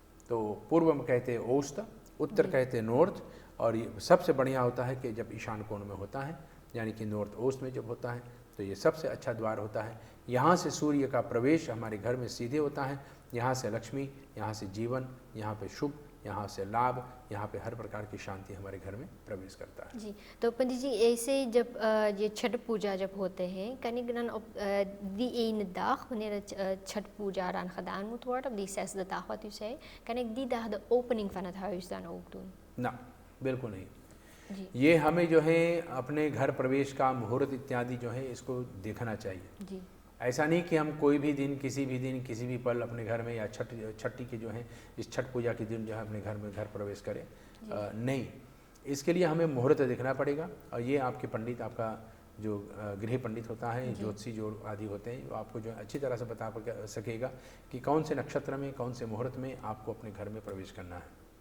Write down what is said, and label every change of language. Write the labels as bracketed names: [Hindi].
[Hindi] तो पूर्व में कहते हैं ओस्ट, उत्तर कहते हैं नॉर्थ, और ये सबसे बढ़िया होता है कि जब ईशान कोण में होता है, यानी कि नॉर्थ ओस्ट में जब होता है तो ये सबसे अच्छा द्वार होता है। यहाँ से सूर्य का प्रवेश हमारे घर में सीधे होता है। यहाँ से लक्ष्मी, यहाँ से जीवन, यहाँ पे शुभ, यहाँ से लाभ, यहाँ पे हर प्रकार की शांति हमारे घर में प्रवेश करता है। जी। तो पंडित जी ऐसे जब ये छठ पूजा जब होते हैं, [Dutch] kan ik dan op die ene dag, wanneer het छठ पूजा eraan gedaan moet worden, op die 6e dag wat u zei, kan ik die dag de opening van het huis dan ook doen? [Hindi] ना, बिल्कुल नहीं। जी, ये हमें जो है अपने घर प्रवेश का मुहूर्त इत्यादि जो है इसको देखना चाहिए। जी, ऐसा नहीं कि हम कोई भी दिन, किसी भी पल अपने घर में या छठी के जो है इस छठ पूजा के दिन जो है अपने घर में घर प्रवेश करें, नहीं। इसके लिए हमें मुहूर्त देखना पड़ेगा, और ये आपके पंडित, आपका जो गृह पंडित होता है, ज्योतिषी जो आदि होते हैं, वो आपको जो है अच्छी तरह से बता सकेगा कि कौन से नक्षत्र में, कौन से मुहूर्त में आपको अपने घर में प्रवेश करना है।